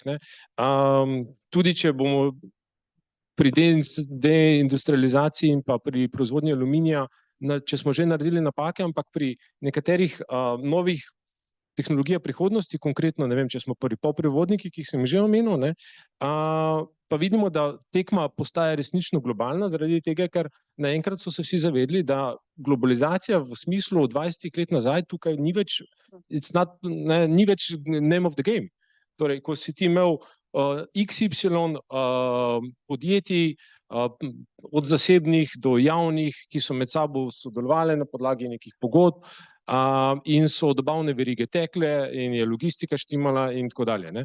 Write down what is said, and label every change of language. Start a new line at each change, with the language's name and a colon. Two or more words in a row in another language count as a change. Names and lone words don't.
Slovenian: Tudi če bomo pri deindustrializaciji in pa pri proizvodnji aluminija, če smo že naredili napake, ampak pri nekaterih novih tehnologijah prihodnosti, konkretno, ne vem, če smo pri poprevodnikih, ki sem že omenil, pa vidimo, da tekma postaja resnično globalna, zaradi tega, ker naenkrat so se vsi zavedli, da globalizacija v smislu 20 let nazaj tukaj ni več
English: name of the game.
Slovenian: Torej, ko si ti imel XY podjetij, od zasebnih do javnih, ki so med sabo sodelovali na podlagi nekih pogodb, in so dobavne verige tekle in je logistika štimala in tako dalje.